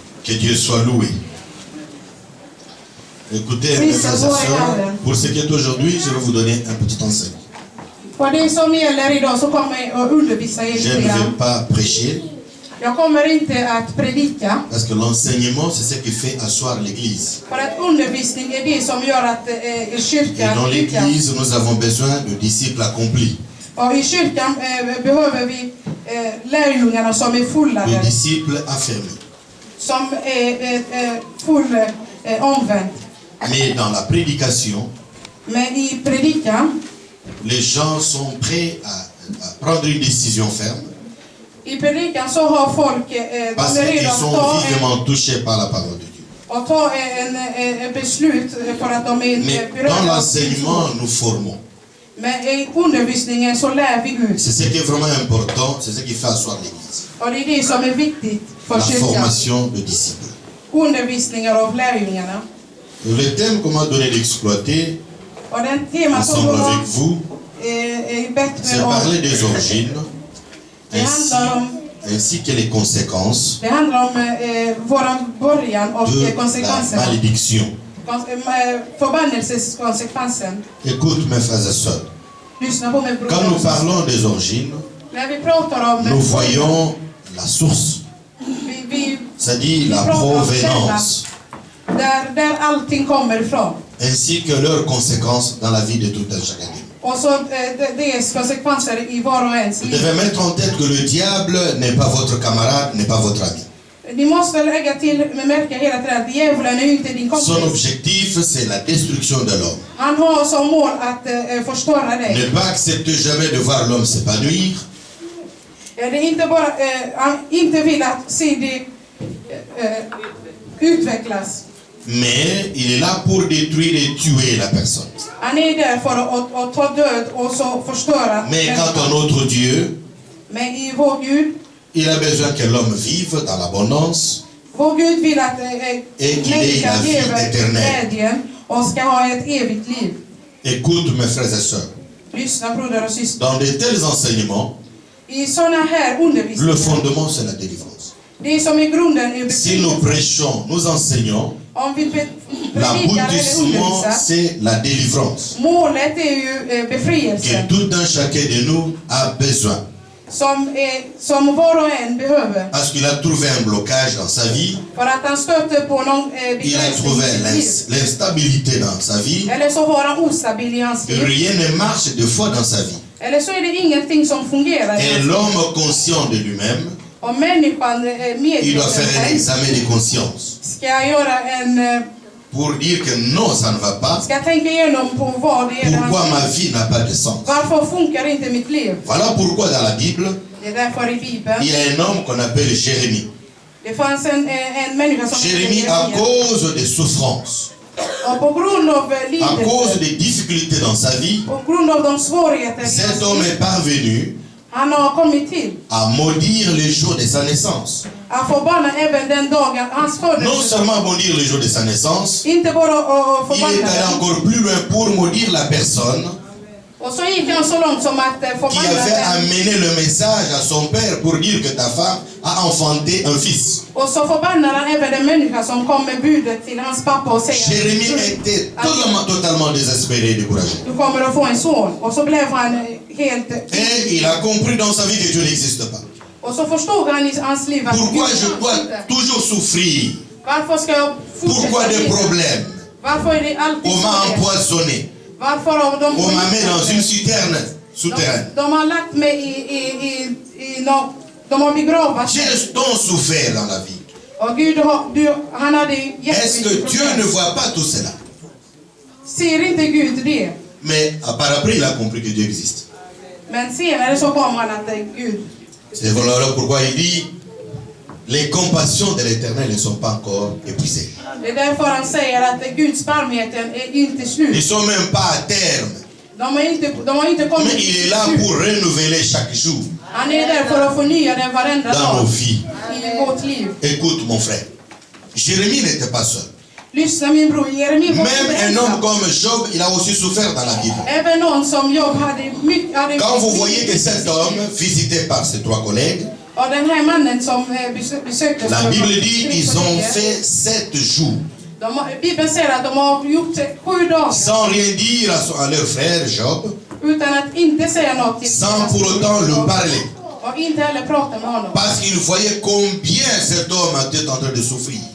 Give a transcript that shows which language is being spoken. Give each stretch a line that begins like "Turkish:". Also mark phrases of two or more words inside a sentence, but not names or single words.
French: Que Dieu soit loué. Écoutez, mes frères et sœurs, pour ce qui est aujourd'hui, je vais vous donner un petit enseignement. Je ne vais pas prêcher.
Swedish: Jag kommer inte att predika.
French: Parce que l'enseignement, c'est ce qui fait asseoir l'église.
Swedish: För att undervisning är det som gör att kyrkan.
French: Et dans l'église, nous avons besoin de disciples accomplis.
Swedish: Och i kyrkan behöver vi lärjungarna som är fullade.
French: De disciples affermis.
Swedish: Som är omvänt.
French: Mais dans la prédication,
Swedish: men i predikan,
French: les gens sont prêts à prendre une décision ferme.
Swedish: I predikan så har folk
French: parce qu'ils sont vivement touchés par la parole de Dieu.
Swedish: Och ta en beslut för att de är
French: mais dans l'enseignement, nous formons.
Swedish: Men i undervisningen så lär vi ut.
French: C'est ce qui est vraiment important, c'est ce qui fait asseoir l'église.
Swedish: Och det är det som är viktigt för
French: la
Swedish: kyrkan.
French: Formation de disciples.
Swedish: Undervisningar av lärjungarna.
French: Le thème qu'on m'a donné d'exploiter ensemble avec vous, c'est parler des origines ainsi que les conséquences
Swedish: det handlar om våran början och konsekvenserna.
French: La malédiction.
Swedish: Förbannelseskonsekvensen.
French: Écoute mes frères et sœurs.
Swedish: Lyssna på mig bror.
French: Quand nous parlons des origines, nous voyons la source. C'est-à-dire la provenance.
Swedish: Där allting kommer ifrån.
French: Ainsi que leurs conséquences dans la vie de tout un chacun.
Swedish: Och så dess konsekvenser i var och ens liv.
French: Vous devez mettre en tête que le diable n'est pas votre camarade, n'est pas votre ami.
Swedish: Ni måste lägga till märka hela tiden att djävulen är inte din kompis.
French: Son objectif, c'est la destruction de l'homme.
Swedish: Han har som mål att förstöra dig.
French: Ne pas accepter jamais de voir l'homme s'épanouir.
Swedish: Det är inte bara han inte vill att se det utvecklas.
French: Mais il est là pour détruire et tuer la personne.
Swedish: Han är där för att ta död och så förstöra.
French: Mais quant à notre Dieu,
Swedish: men i vår Gud,
French: il a besoin que l'homme vive dans l'abondance
Swedish: vår Gud vill att
French: et qu'il ait la vie éternelle.
Swedish: Och ska ha ett evigt liv.
French: Écoute mes frères et sœurs.
Swedish: Lyssna bröder och systrar.
French: Dans de tels enseignements,
Swedish: I såna här undervisningar,
French: le fondement c'est la délivrance.
Swedish: Det som är grunden är
French: si nous prêchons, nous enseignons, l'aboutissement c'est la délivrance.
Swedish: Målet är ju befrielse.
French: Que tout un chacun de nous a besoin.
Swedish: Som var och en behöver.
French: Parce qu'il a trouvé un blocage dans sa vie.
Swedish: För att han stötte på någon
French: il a trouvé l'instabilité dans sa vie.
Swedish: Eller så var han ostabil i hans liv.
French: Rien ne marche deux fois dans sa vie.
Swedish: Eller så är det ingenting som fungerar.
French: Et l'homme conscient de lui-même,
Swedish: och människan
French: il doit faire un examen de conscience.
Swedish: Ska göra en
French: pour dire que non, ça ne va pas.
Swedish: Ska tänka igenom på vad det är.
French: Pourquoi ma vie n'a pas de sens?
Swedish: Varför funkar inte mitt liv?
French: Voilà pourquoi dans la Bible,
Swedish: det är därför i Bibeln,
French: il y a un homme qu'on appelle Jérémie.
Swedish: Det fanns en människa som
French: Jérémie à cause des souffrances.
Swedish: Och på grund av livet,
French: à cause des difficultés dans sa vie,
Swedish: på grund av de svårigheter
French: cet homme est parvenu
Swedish: han har kommit till
French: à maudire le jour de sa naissance.
Swedish: Att förbanna även den dagen hans födelse.
French: Non seulement maudire le jour de sa naissance,
Swedish: inte bara
French: il est allé encore plus loin pour maudire la personne
Swedish: och så gick han så långt som att
French: qui avait amené le message à son père pour dire que ta femme a enfanté un fils.
Swedish: Och så förbannar han även den människa som kom med budet till hans pappa och säger
French: Jérémie était totalement désespéré et découragé.
Swedish: Du kommer att få en son. Och så blev han helt
French: et il a compris dans sa vie que Dieu n'existe pas.
Swedish: Och så förstod han i hans liv att
French: pourquoi je dois toujours souffrir?
Swedish: Varför ska jag fortsätta?
French: Pourquoi des problèmes?
Swedish: Varför är det alltid
French: on m'a empoisonné.
Swedish: Varför har de
French: on m'a mis dans une citerne souterraine.
Swedish: De har lagt mig i de har begravt.
French: J'ai tant souffert dans la vie.
Swedish: Och Gud han hade
French: est-ce que Dieu ne voit pas tout cela?
Swedish: Ser inte Gud det?
French: Mais par après il a compris que Dieu existe.
Swedish: Men senare så kom han att Gud.
French: C'est voilà pourquoi il dit les compassions de l'Éternel ne sont pas encore épuisées.
Swedish: Det är därför han säger att Guds barmheten är inte slut.
French: Ils sont même pas à terme.
Swedish: De har inte kommit.
French: Mais il est là pour renouveler chaque jour.
Swedish: Han är där för att förnya den varenda dag.
French: Dans nos vies.
Swedish: I vårt liv.
French: Écoute mon frère. Jérémie n'était pas seul.
Swedish: Lyssna min bror, Jeremie var
French: même un homme comme Job, il a aussi souffert dans la Bible.
Swedish: Även någon som Job hade mycket.
French: Quand vous voyez que cet homme, visité par ses trois collègues, La Bible dit ils ont fait 7 jours. Sans rien dire à leur frère Job. Sans pour autant le parler. Parce qu'ils voyaient combien cet homme était en train de souffrir.